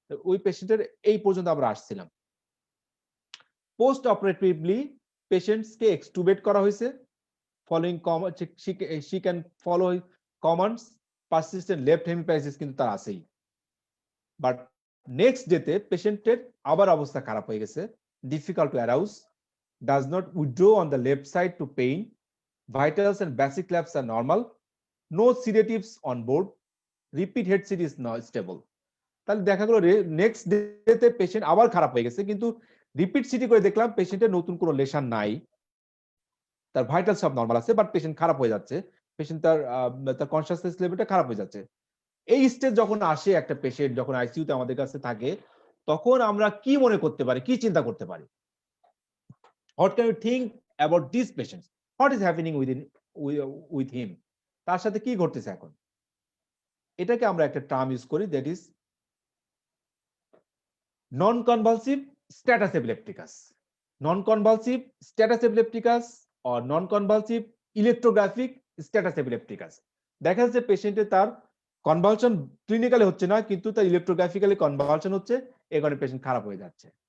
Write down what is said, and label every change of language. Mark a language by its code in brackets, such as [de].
[bn] ওই পেশেন্টের এই পর্যন্ত আমরা আসছিলাম। পোস্ট অপারেটিভলি পেশেন্টসকে এক্সটুবেট করা হয়েছে, following she can follow commands, persistent left হেমিপ্যারালাইসিস কিন্তু তার আছেই। বাট নেক্সট ডেতে পেশেন্টের আবার অবস্থা খারাপ হয়ে গেছে, difficult to arouse, [en] does not withdraw on the left side to pain. Vitals and basic labs are normal. No sedatives on board. Repeat head CT is not stable. [bn] তাহলে দেখা গেল নেক্সট ডেতে পেশেন্ট আবার খারাপ হয়ে গেছে, কিন্তু রিপিট সিটি করে দেখলাম পেশেন্টের নতুন কোনো লেশন নাই, তার ভাইটাল সব নরমাল আছে, বাট পেশেন্ট খারাপ হয়ে যাচ্ছে, পেশেন্ট তার কনসিয়াসনেস লেভেলটা খারাপ হয়ে যাচ্ছে। এই স্টেজ যখন আসে একটা পেশেন্ট, যখন আইসিইউতে আমাদের কাছে থাকে, তখন আমরা কি মনে করতে পারি, কি চিন্তা করতে পারি? [en] What can you think about these patients? What is happening with him? [bn] তার সাথে কি ঘটতেছে এখন? এটাকে আমরা একটা টার্ম ইউজ করি, that is non-convulsive status epilepticus. [en] Non-convulsive status epilepticus or non-convulsive electrographic status epilepticus. [bn] দেখা যাচ্ছে পেশেন্টের তার কনভালশন ক্লিনিক্যালি হচ্ছে না, কিন্তু তার ইলেকট্রোগ্রাফিক্যালি কনভালশন হচ্ছে, এই কারণে পেশেন্ট খারাপ হয়ে যাচ্ছে।